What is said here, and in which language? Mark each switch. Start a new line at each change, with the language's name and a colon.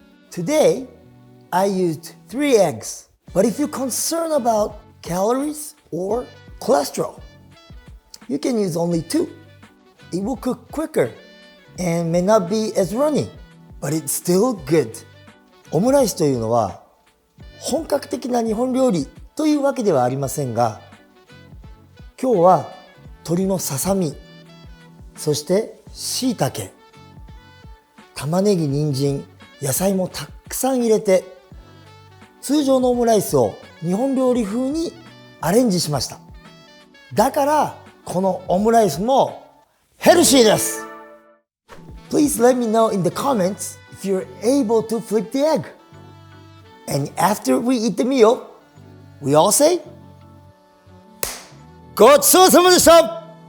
English: Today, I used 3 eggs, but if you're concerned about calories or cholesterol, you can use only 2. It will cook quicker and may not be as runny, but it's still good.
Japanese: オムライスというのは本格的な日本料理というわけではありませんが、今日は鶏のささみ、そして椎茸、玉ねぎ、人参、野菜もたくさん入れて、通常のオムライスを日本料理風にアレンジしました。だからこのオムライスもヘルシーです。
English: Please let me know in the comments if you're able to flip the egg. And after we eat the meal, we all say,
Japanese: ごちそうさまでした!